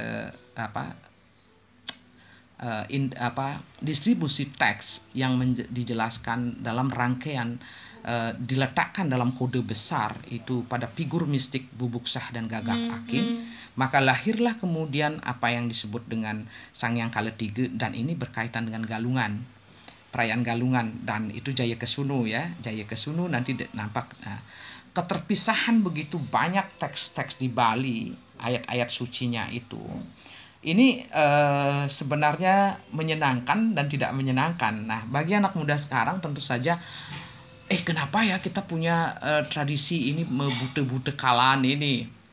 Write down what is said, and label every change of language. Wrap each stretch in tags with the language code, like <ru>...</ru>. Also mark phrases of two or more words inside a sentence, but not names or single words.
<id>distribusi teks yang dijelaskan dalam rangkaian diletakkan dalam kode besar itu pada figur mistik Bubuksah dan Gagak Aking, maka lahirlah kemudian apa yang disebut dengan Sang Hyang Kaletiga, dan ini berkaitan dengan galungan, perayaan galungan, dan itu Jaya Kesunu ya, Jaya Kesunu nanti nampak. Nah, keterpisahan begitu banyak teks-teks di Bali, ayat-ayat sucinya itu. Ini sebenarnya menyenangkan dan tidak menyenangkan. Nah, bagi anak muda sekarang tentu saja, kenapa ya kita punya tradisi ini bute-bute kalaan ini?</id>